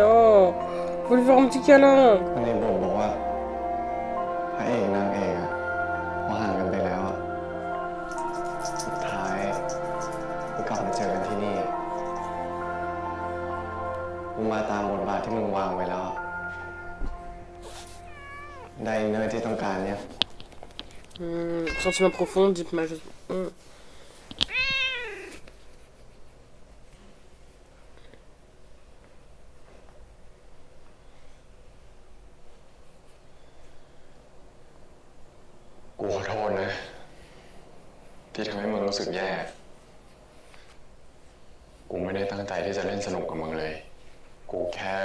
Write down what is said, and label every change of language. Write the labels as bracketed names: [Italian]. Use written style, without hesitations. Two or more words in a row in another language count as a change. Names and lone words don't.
[French] Oh, faut lui faire un petit câlin. [Thai] ในบทบอกว่าพระเอกนางเอกอะพอห่างกันไปแล้วอะสุดท้ายก็กลับมาเจอกันที่นี่มึงมาตามบทบาทที่มึงวางไว้แล้วอะได้เนื้อที่ต้องการเนี่ย [French] Sentiment profond, deep majeur. [Thai] กูขอโทษนะ ที่ทำให้มึงรู้สึกแย่ กูไม่ได้ตั้งใจที่จะเล่นสนุกกับมึงเลย กูแค่